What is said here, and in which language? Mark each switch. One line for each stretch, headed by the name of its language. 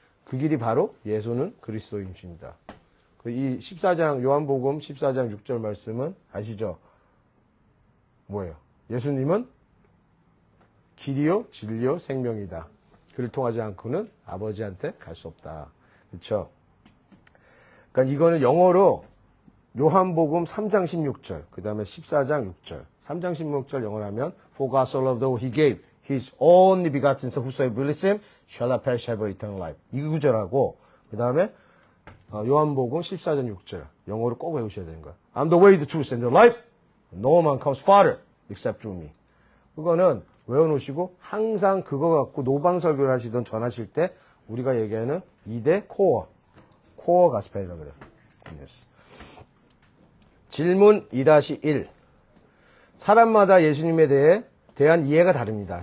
Korean: 그 길이 바로 예수는 그리스도이십니다. 이 14장 요한복음 14장 6절 말씀은 아시죠? 뭐예요? 예수님은 길이요 진리요 생명이다. 그를 통하지 않고는 아버지한테 갈 수 없다. 그렇죠? 그러니까 이거는 영어로 요한복음 3장 16절, 그 다음에 14장 6절. 3장 16절 영어로 하면
English: For God so loved the world, He gave His only begotten Son, whosoever believes Him shall not perish, have eternal life.
Korean: 이 구절하고 그 다음에 요한복음 14장 6절 영어로 꼭 외우셔야 되는 거야.
English: I'm the way, the truth, and the life. No man comes farther except through me.
Korean: 그거는 외워놓으시고 항상 그거 갖고 노방설교를 하시던 전하실 때 우리가 얘기하는 2대 코어 가스펠이라고 그래요. 질문 2-1. 사람마다 예수님에 대한 이해가 다릅니다.